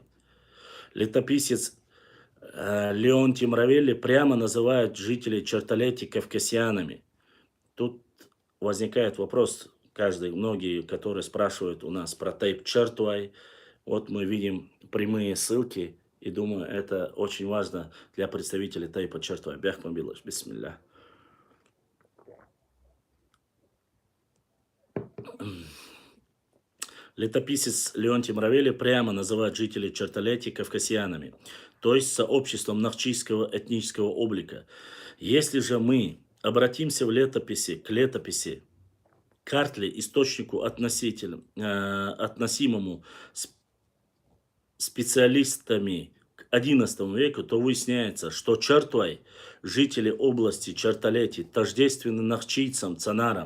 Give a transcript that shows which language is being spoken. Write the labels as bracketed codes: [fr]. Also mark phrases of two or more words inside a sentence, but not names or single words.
[ru] Летописец Леонтий Мравелли прямо называет жителей Чарталети кавказианами. Тут возникает вопрос, многие, которые спрашивают у нас про тейп Чартуай. Вот мы видим прямые ссылки, и думаю, это очень важно для представителей тейпа Чартуай. Бяхмабилаш, бисмилля. Летописец Леонтий Мравелли прямо называет жителей Чарталети кавказианами, то есть сообществом нахчийского этнического облика. Если же мы обратимся к летописи Картли, источнику относимому специалистами к XI веку, то выясняется, что Чартуай, жители области Чарталети, тождественны нахчийцам, цанарам.